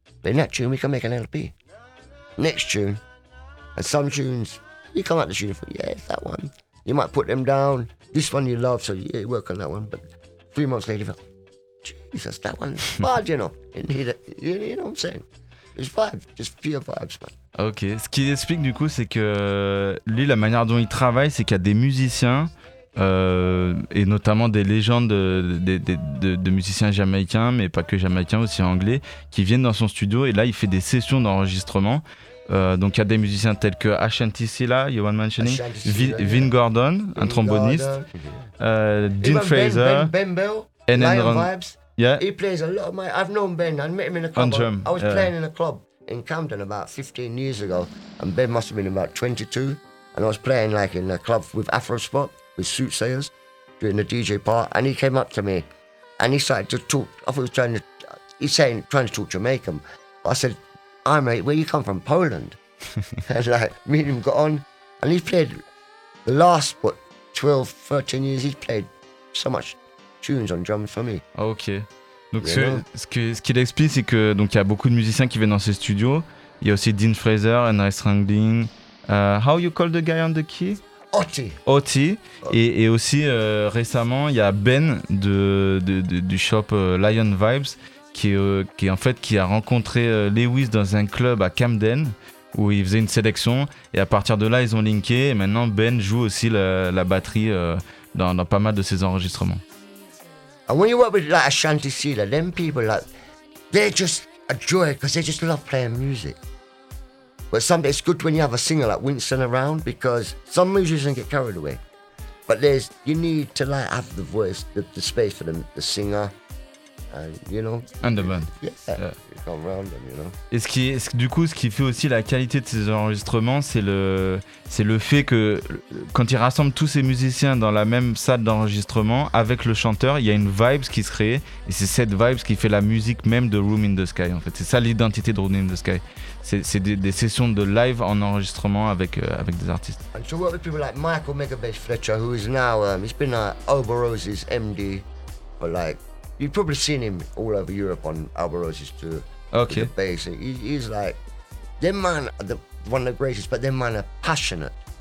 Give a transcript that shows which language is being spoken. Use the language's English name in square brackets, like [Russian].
[English] But in that tune, we can make an LP. Next tune. And some tunes, you come out the studio and think, yeah, it's that one. You might put them down. This one you love, so yeah, you work on that one. But 3 months later, you think, Jesus, that one's bad, you know. You know what I'm saying? It's vibes, just pure vibes, man. [French] Ok, ce qu'il explique du coup, c'est que lui, la manière dont il travaille, c'est qu'il y a des musiciens, et notamment des légendes de musiciens jamaïcains, mais pas que jamaïcains, aussi anglais, qui viennent dans son studio, et là, il fait des sessions d'enregistrement. Donc il y a des musiciens tels que Ashanti Sila, Yohan Mentioning, Vin Gordon, un tromboniste, Dean Fraser, [English] Ben Bell, Lion Vibes, yeah. He plays a lot of my... I've known Ben, I met him in a club. On drum, I was playing in a club. In Camden about 15 years ago, and Ben must have been about 22, and I was playing like in a club with Afrospot, with Soothsayers, doing the DJ part, and he came up to me, and he started to talk, trying to talk Jamaican. But I said, "Hi mate, where you come from?" "Poland." And like, me and him got on, and he's played the last, 12, 13 years, he's played so much tunes on drums for me. Okay. [French] Donc ce qu'il explique, c'est que donc il y a beaucoup de musiciens qui viennent dans ses studios. Il y a aussi Dean Fraser, Ernest Wrangling. [English] How you call the guy on the key? Oti. [French] Et aussi récemment, il y a Ben du shop Lion Vibes qui a rencontré Lewis dans un club à Camden où il faisait une sélection et à partir de là ils ont linké et maintenant Ben joue aussi la batterie dans pas mal de ses enregistrements. [English] And when you work with like Ashanti Sila, them people like, they're just a joy because they just love playing music. But sometimes it's good when you have a singer like Winston around because some musicians get carried away. But you need to like have the voice, the space for the singer, you know. And the band. Yeah. Come around them, you know. [French] Et ce qui fait aussi la qualité de ses enregistrements, c'est le fait que quand il rassemble tous ses musiciens dans la même salle d'enregistrement avec le chanteur, il y a une vibe qui se crée et c'est cette vibe qui fait la musique même de Room in the Sky. En fait, c'est ça l'identité de Room in the Sky. C'est des sessions de live en enregistrement avec des artistes. [English] And to work with people like Michael Megabass Fletcher, who is now he's been at Oberose's MD for like you've probably seen him all over Europe on Oberose's tour. Okay. The bass. He's like, them man are one of the greatest, but them man are passionate.